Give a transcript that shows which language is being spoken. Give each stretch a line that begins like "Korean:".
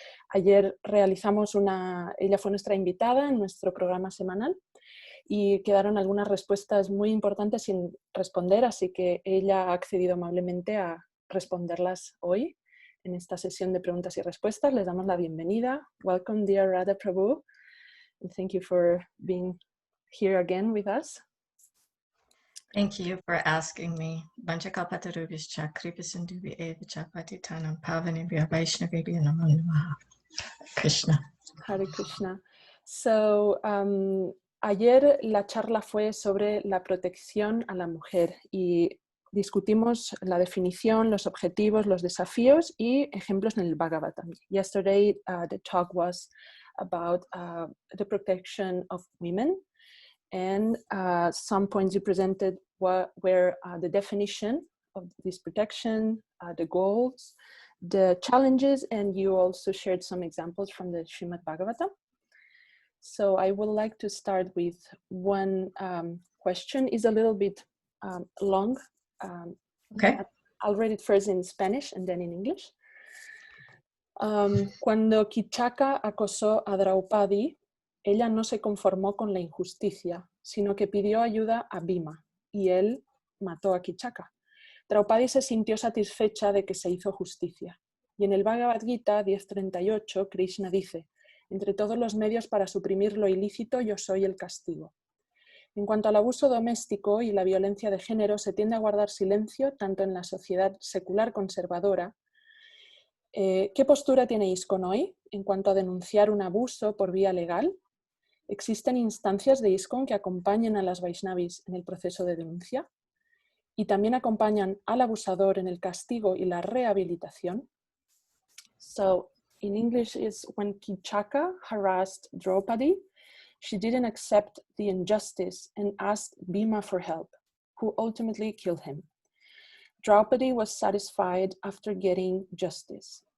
Spanish: Ayer ella fue nuestra invitada en nuestro programa semanal y quedaron algunas respuestas muy importantes sin responder, así que ella ha accedido amablemente a responderlas hoy en esta sesión de preguntas y respuestas. Les damos la bienvenida.
English: Welcome, dear Radha Prabhu. And thank you for being here again with us. Thank you for asking me.
Sanskrit: Vanchakapatarubhischa kripasinduvi evachapati tanam pavanibhya Vaishnavibhya namo namaha. Krishna. Hare Krishna.
Spanish: So, ayer la charla fue sobre la protección a la mujer y discutimos la definición, los objetivos, los desafíos y ejemplos en el Bhagavatam.
English: Yesterday, the talk was about the protection of women, and some points you presented were the definition of this protection, the goals, the challenges, and you also shared some examples from the Srimad Bhagavatam. So I would like to start with one question. It's a little bit long. Okay. I'll read it first in Spanish and then in English.
Spanish: Cuando Kichaka acosó a Draupadi, ella no se conformó con la injusticia, sino que pidió ayuda a Bhima, y él mató a Kichaka. Draupadi se sintió satisfecha de que se hizo justicia. Y en el Bhagavad Gita 10.38, Krishna dice: entre todos los medios para suprimir lo ilícito, yo soy el castigo. En cuanto al abuso doméstico y la violencia de género, se tiende a guardar silencio tanto en la sociedad secular conservadora. ¿Qué postura tiene ISKCON hoy en cuanto a denunciar un abuso por vía legal? ¿Existen instancias de ISKCON que acompañen a las Vaishnavis en el proceso de denuncia? ¿Y también acompañan al abusador en el castigo y la rehabilitación?
English: So, in English is when Kichaka harassed Draupadi, she didn't accept the injustice and asked Bhima for help, who ultimately killed him. Draupadi was satisfied after getting justice.